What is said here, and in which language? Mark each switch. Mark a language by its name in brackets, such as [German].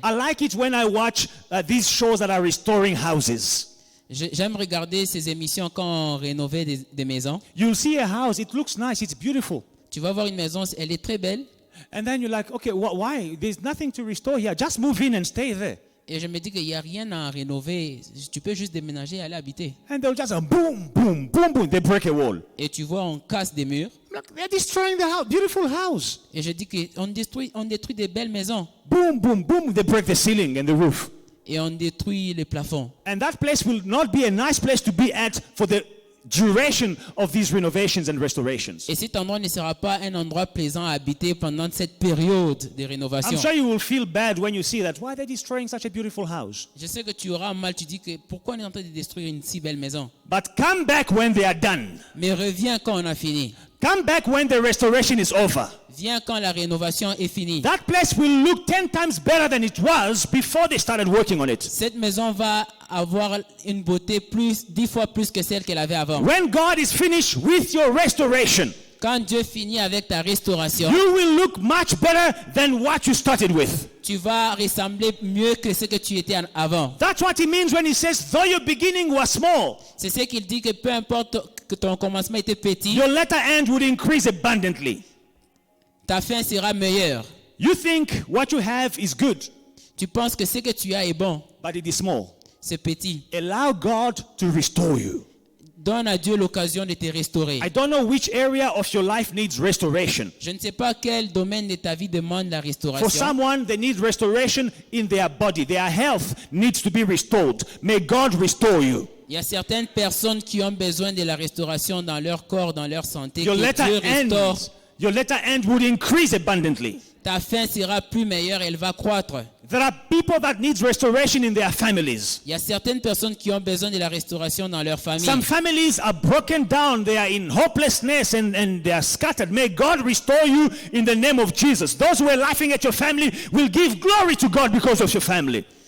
[English] I like it when I watch these shows that are restoring houses. [French] J'aime regarder ces émissions quand on rénovait des maisons. [English] You'll see a house, it looks nice, it's beautiful. [French] Tu vas voir une maison, elle est très belle. [English] And then you're like, okay, why? There's nothing to restore here. Just move in and stay there. [French] Et je me dis qu'il n'y a rien à rénover. Tu peux juste déménager et aller habiter. [English] And they'll just boom, boom, boom, boom. They break a wall. [French] Et tu vois, on casse des murs. [English] Look, they're destroying the house, beautiful house. [French] Et je dis qu'on détruit des belles maisons. [English] Boom, boom, boom. They break the ceiling and the roof. [French] Et on détruit les plafonds. [English] And that place will not be a nice place to be at for the duration of these renovations and restorations. [French] Et cet endroit ne sera pas un endroit plaisant à habiter pendant cette période de rénovation. [English] I'm sure you will feel bad when you see that. Why are they destroying such a beautiful house? [French] Je sais que tu auras mal, tu dis que pourquoi on est en train de détruire une si belle maison? [English] But come back when they are done. [French] Mais reviens quand on a fini. [English] Come back when the restoration is over. [French] Viens quand la rénovation est finie. [English] That place will look 10 times better than it was before they started working on it. [French] Cette maison va avoir une beauté 10 fois plus que celle qu'elle avait avant. [English] When God is finished with your restoration, [French] Quand Dieu finit avec ta restauration, [English] you will look much better than what you started with. [French] tu vas ressembler mieux que ce que tu étais avant. [English] That's what he means when he says, though your beginning was small, [French] C'est ce qu'il dit, que peu importe que ton commencement était petit, [English] your latter end would increase abundantly. [French] ta fin sera meilleure. [English] You think what you have is good, [French] Tu penses que ce que tu as est bon, [English] but it is small. [French] c'est petit. [English] Allow God to restore you. [French] Donne à Dieu l'occasion de te restaurer. [English] I don't know which area of your life needs restoration. [French] Je ne sais pas quel domaine de ta vie demande la [English] For [French] restauration. [English] someone, they need restoration in their body. Their health needs to be restored. May God restore you. [French] Il y a certaines personnes qui ont besoin de la restauration dans leur corps, dans leur santé. [English] Your [French] Que [English] latter [French] Dieu [English] end, [French] restaure. [English] your latter end would increase abundantly. [French] Ta fin sera plus meilleure, elle va croître. [English] There are people that need restoration in their families. [French] Il y a certaines personnes qui ont besoin de la restauration dans leur famille. [English] Some families are broken down. They are in hopelessness and they are scattered. May God restore you in the name of Jesus. Those who are laughing at your family will give glory to God because of your family.